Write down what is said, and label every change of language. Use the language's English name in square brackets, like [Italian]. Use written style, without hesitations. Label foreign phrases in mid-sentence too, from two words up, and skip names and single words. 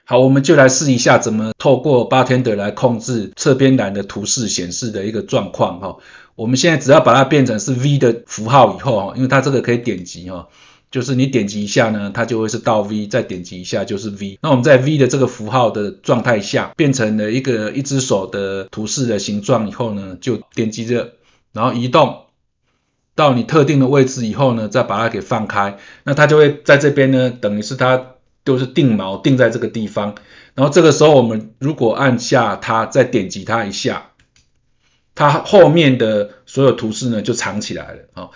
[Chinese] 好，我們就來試一下怎麼透過 Bartender 來控制側邊欄的圖示顯示的一個狀況。我們現在只要把它變成是 V 的符號以後，因為它這個可以點擊， 就是你點擊一下呢，它就會是倒 V， 再點擊一下就是 V。那我們在 V 的這個符號的狀態下，變成了一只手的圖示的形狀以後呢，就點擊着，然後移動到你特定的位置以後呢，再把它給放開，那它就會在這邊呢，等於是它就是定錨定在這個地方。然後這個時候我們如果按下它，再點擊它一下，它後面的所有圖示呢就藏起來了。